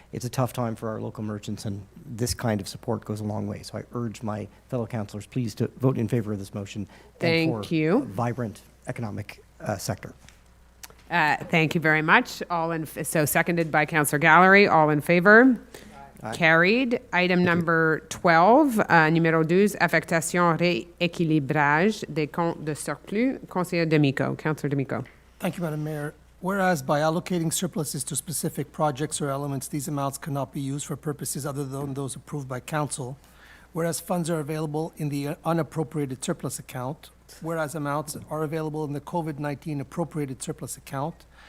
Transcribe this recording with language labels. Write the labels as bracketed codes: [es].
[en] It's a tough time for our local merchants, and this kind of support goes a long way. So I urge my fellow councillors, please, to vote in favor of this motion. Thank you. A vibrant economic sector. Thank you very much. So seconded by Councillor Gallery. All in favor? Aye. Carried. Item number 12, [fr] numéro 12, affectation rééquilibrage des comptes de surplus. Conseiller D'Amico. Councillor D'Amico. [en] Thank you, Madam Mayor. Whereas by allocating surpluses to specific projects or elements, these amounts cannot be used for purposes other than those approved by council. Whereas funds are available in the unappropriated surplus account. Whereas amounts are available in the COVID-19 appropriated surplus account.